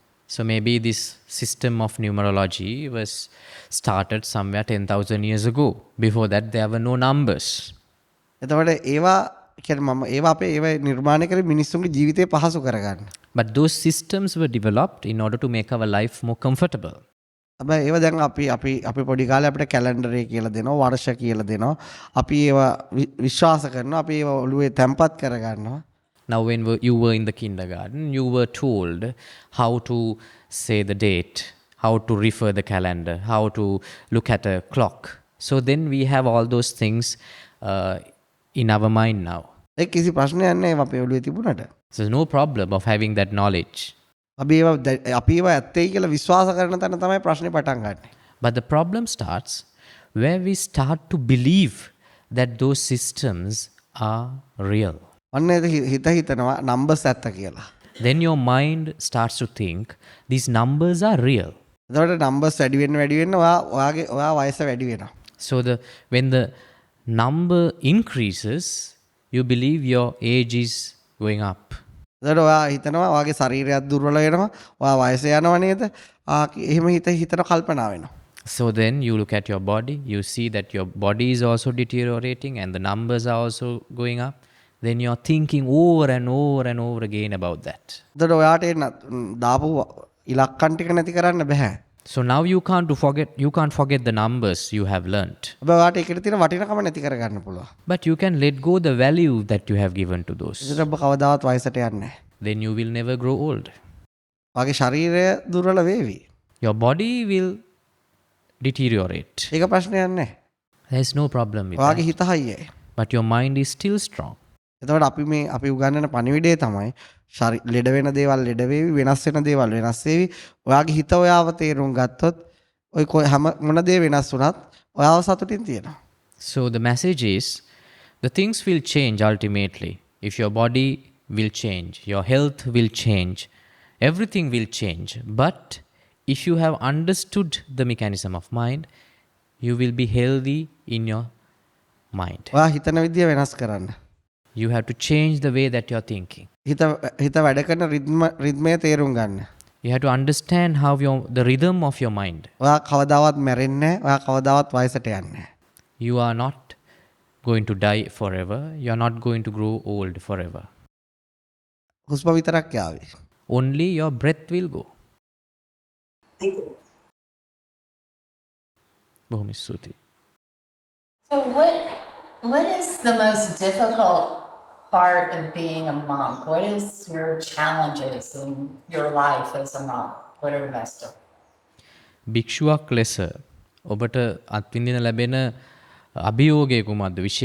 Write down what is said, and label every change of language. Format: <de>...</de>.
<en>So maybe this system of numerology was started somewhere 10,000 years ago. Before that there were no numbers.</en> <si>එතකොට ඒවා කියන්නේ මම ඒවා අපේ ඒවා නිර්මාණය කරේ මිනිස්සුන්ගේ ජීවිතේ පහසු කරගන්න.</si> <en>But those systems were developed in order to make our life more comfortable.</en> <si>හැබැයි ඒවා දැන් අපි පොඩි කාලේ අපිට කැලෙන්ඩරේ කියලා දෙනවා, වර්ෂ කියලා දෙනවා. අපි ඒවා විශ්වාස කරනවා, අපි ඒවා ඔළුවේ තැම්පත් කරගන්නවා.</si> <en>Now when you were in the kindergarten, you were told how to say the date, how to refer the calendar, how to look at a clock. So then we have all those things in our mind now.</en> <si>ඒක කිසි ප්‍රශ්නයක් නැහැ අපේ ඔළුවේ තිබුණාට.</si> <en>So there's no problem of having that knowledge.</en> <si>අපි ඒවා ඇත්තයි කියලා විශ්වාස කරන තැන තමයි ප්‍රශ්නේ පටන් ගන්නෙ.</si> <en>But the problem starts where we start to believe that those systems are real.</en> <si>අන්න ඒක හිතනවා නම්බර්ස් ඇත්ත කියලා.</si> <en>Then your mind starts to think these numbers are real.</en> <si>එතකොට නම්බර්ස් වැඩි වෙන්න ඔයා වයස වැඩි වෙනවා.</si> <en>So when the number increases, you believe your age is going up.</en> <si>එතකොට ඔයා හිතනවා ඔයාගේ ශරීරයත් දුර්වල වෙනවා. ඔයා වයස යනවා නේද? එහෙම හිතන කල්පනා වෙනවා.</si> <en>So then you look at your body, you see that your body is also deteriorating and the numbers are also going up. Then you're thinking over and over and over again about that.</en> <si>එතකොට ඔයාට දාපු ඉලක්කම් ටික නැති කරන්න බෑ.</si> <en>So now you can't forget the numbers you have learnt.</en> <si>හැබැයි ඔයාට ඒකට තියෙන වටිනකම නැති කරගන්න පුළුවන්.</si> <en>But you can let go the value that you have given to those.</en> <si>ඒකට ඔබ කවදාවත් වයසට යන්නේ නැහැ.</si> <en>Then you will never grow old.</en> <si>ඔයාගේ ශරීරය දුර්වල වේවි.</si> <en>Your body will deteriorate.</en> <si>ඒක ප්‍රශ්නයක් නැහැ.</si> <en>There's no problem with</en> <si>ඔයාගේ</si> <en>that.</en> <si>හිත හයියයි.</si> <en>But your mind is still strong.</en> <si>එතකොට අපි උගන්වන පණිවිඩය තමයි ලෙඩ වෙන දේවල් ලෙඩ වේවි, වෙනස් වෙන දේවල් වෙනස් වේවි. ඔයාගේ හිත ඔයාව තේරුම් ගත්තොත් ඔය හැම මොන දේ වෙනස් වුණත් ඔයාව සතුටින් තියෙනවා.</si> <en>So the message is, the things will change ultimately. If your body will change, your health will change, everything will change. But if you have understood the mechanism of mind, you will be healthy in your mind.</en> <si>ඔයා හිතන විදිය වෙනස් කරන්න.</si> <en>You have to change the way that you're thinking.</en> <si>හිත වැඩ කරන රිද්මය තේරුම් ගන්න.</si> <en>You have to understand how the rhythm of your mind.</en> <si>ඔයා කවදාවත් මැරෙන්නේ නැහැ. ඔයා කවදාවත් වයසට යන්නේ නැහැ.</si> <en>You are not going to die forever. You are not going to grow old forever.</en> <si>හුස්ම විතරක් යාවි.</si> <en>Only your breath will go. Thank you.</en> <si>බොහොම ස්තුතියි.</si> <en>So what is the most difficult part of being a monk? What is your challenges in your life as a monk? What are the best of?</en> <si>භික්ෂුවක් ලෙස ඔබට අත්විඳින ලැබෙන අභියෝගය කුමක්ද?</si>